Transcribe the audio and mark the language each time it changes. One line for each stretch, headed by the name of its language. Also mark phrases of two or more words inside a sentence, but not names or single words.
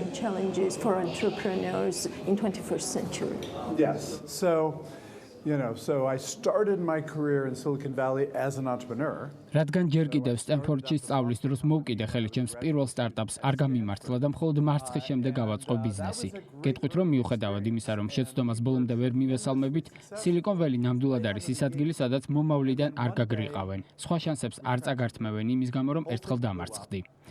English: Challenges for entrepreneurs in 21st century. Yes. So I started my career in Silicon Valley as an entrepreneur.
Georgian: რადგან ჯერ კიდევ სტენფორდში სწავლის დროს მოვკიდე ხელი ჩემს პირველ სტარტაპს არ გამიმართლა და მხოლოდ მარცხის შემდეგ გავაწყო ბიზნესი. გეტყვით რომ მიუხედავად იმისა, რომ შეცდომას ბოლომდე ვერ მივესალმებით, სილიკონ ველი ნამდვილად არის ის ადგილი, სადაც მომავლიდან არ გაგრიყავენ. სხვა შანსებს არ წაგართმევენ იმის გამო, რომ ერთხელ დამარცხდი.